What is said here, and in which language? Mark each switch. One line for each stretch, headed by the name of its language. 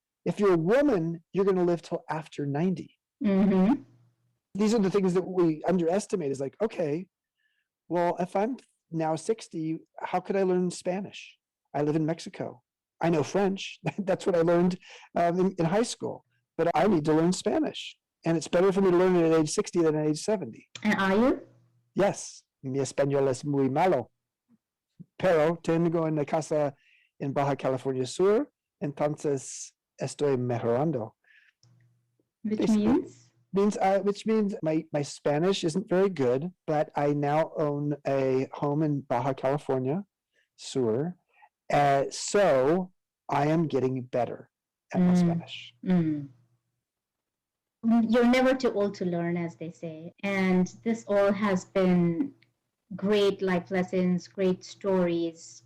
English: If you're a woman, you're going to live till after 90. These are the things that we underestimate, is like, okay, well, if I'm now 60, how could I learn Spanish? I live in Mexico. I know French. That's what I learned in high school. But I need to learn Spanish. And it's better for me to learn it at age 60 than at age 70. And are you? Yes.
Spanish: Mi español es muy malo. Pero tengo una casa en Baja California Sur, entonces estoy mejorando.
English: Which means my Spanish isn't very good, but I now own a home in Baja California Sur. So I am getting better at my Spanish. You're never too old to learn, as they say. And this all has been great life lessons, great stories.